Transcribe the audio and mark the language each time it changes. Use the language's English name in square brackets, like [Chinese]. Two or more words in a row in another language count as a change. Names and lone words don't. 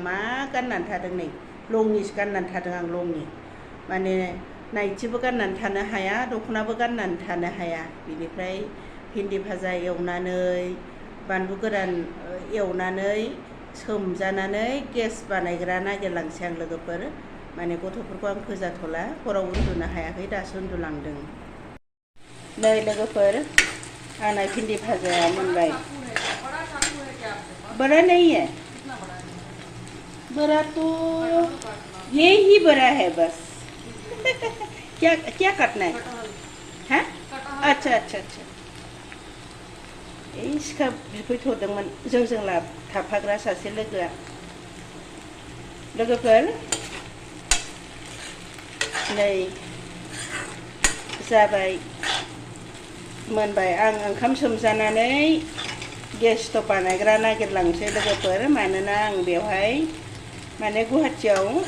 [Bodo] मा गाननानै थादों नै लंनिसो गाननानै थादों आं लंनि माने नाइटिबो गाननानै थानो हाया दख'नाबो गाननानै थानो हाया बेनिफ्राय भिन्दि भाजा एवनानै बानलु गोरान एवनानै सोमजानानै गेस बानायग्रा नागिरलांसै आं लोगोफोर माने गथ'फोरखौ आं फोजाथ'ला हराव उन्दुनो हायाखै दासो उन्दुलांदों नै लोगोफोर आंना भिन्दि भाजाया मोनबाय [Hindi] बड़ा नहीं है बड़ा तो ये ही बड़ा है बस क्या क्या काटना है हाँ अच्छा अच्छा अच्छा सिखा [Bodo] बिफैथ'दोंमोन जोंजों थाफाग्रा सासे लोगोफोर नै जाबाय मोनबाय आं ओंखाम सोमजानानै [English] gas stop [Bodo] बानायग्रा नागिरलांसै लोगोफोर मानोना आं बेवहाय माने गुवाहाटियाव